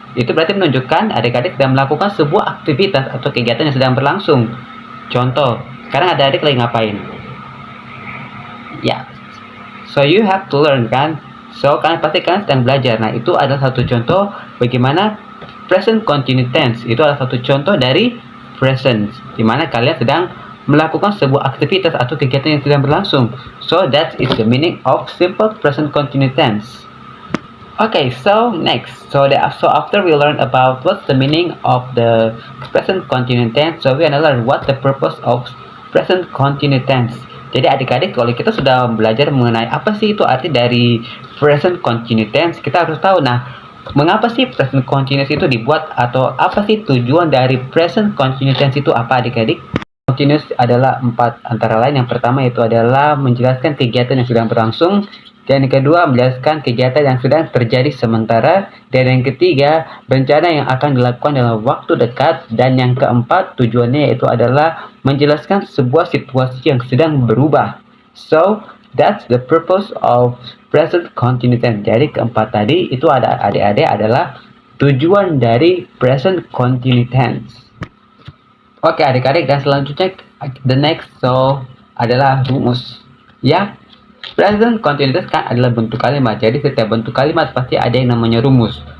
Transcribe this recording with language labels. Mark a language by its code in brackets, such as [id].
[id] Itu berarti menunjukkan adik-adik sedang melakukan sebuah aktivitas atau kegiatan yang sedang berlangsung. Contoh, sekarang adik-adik lagi ngapain? [en] Ya, so you have to learn kan? [id] So kalian sedang belajar. Nah itu adalah satu contoh bagaimana present continuous tense. Itu adalah satu contoh dari present, dimana kalian sedang melakukan sebuah aktivitas atau kegiatan yang sedang berlangsung. [en] So that is the meaning of simple present continuous tense. Okay, so next, so after we learn about what's the meaning of the present continuous tense, so we gonna learn what the purpose of present continuous tense. [id] Jadi adik-adik, kalau kita sudah belajar mengenai apa sih itu arti dari present continuous tense, kita harus tahu, nah, mengapa sih present continuous itu dibuat atau apa sih tujuan dari present continuous tense itu apa adik-adik? Continuous adalah 4 antara lain. Yang pertama itu adalah menjelaskan kegiatan yang sedang berlangsung. Dan yang kedua, menjelaskan kegiatan yang sedang terjadi sementara. Dan yang ketiga, rencana yang akan dilakukan dalam waktu dekat. Dan yang keempat, tujuannya yaitu adalah menjelaskan sebuah situasi yang sedang berubah. [en] So, that's the purpose of present continuous tense. [id] Jadi keempat tadi itu ada adik-adik adalah tujuan dari present continuous tense. Oke adik-adik, dan selanjutnya [en] the next [id] so adalah rumus. Ya. Present continuous kan adalah bentuk kalimat. Jadi setiap bentuk kalimat pasti ada yang namanya rumus.